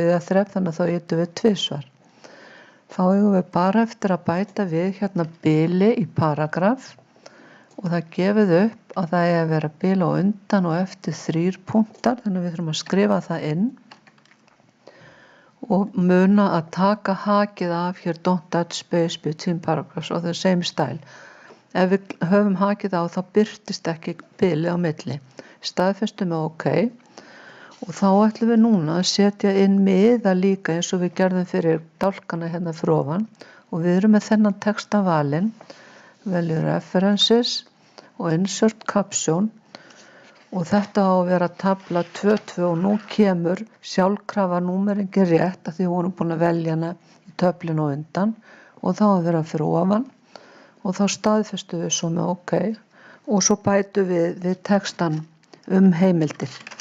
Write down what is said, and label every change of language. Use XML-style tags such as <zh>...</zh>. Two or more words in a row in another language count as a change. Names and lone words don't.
<is>þrep, þannig að þá ýtum við tvisvar. Þá eigum við bara eftir að bæta við hérna bili í paragraf og það gefið upp að það er að vera bil á undan og eftir 3 punktar, þannig við þurfum að skrifa það inn og muna að taka hakið af hér</is> <en>don't add space between paragraphs</en> <is>og</is> <en>the same style.</en> <is>Ef við höfum hakið á þá birtist ekki bili á milli. Staðfestum við OK og þá ætlum við núna að setja inn miða líka eins og við gerðum fyrir dálkana hérna fyrir ofan og við erum með þennan texta valinn. Veljum references og</is> <en>insert caption</en> <is>og þetta á að vera tabla 2.2 og nú kemur sjálfkrafa númeringin rétt að því við vorum búin að velja hana í töflinu á undan og þá að vera fyrir ofan og þá staðfestum við svo með OK og svo bætum við textan heimildir.</is>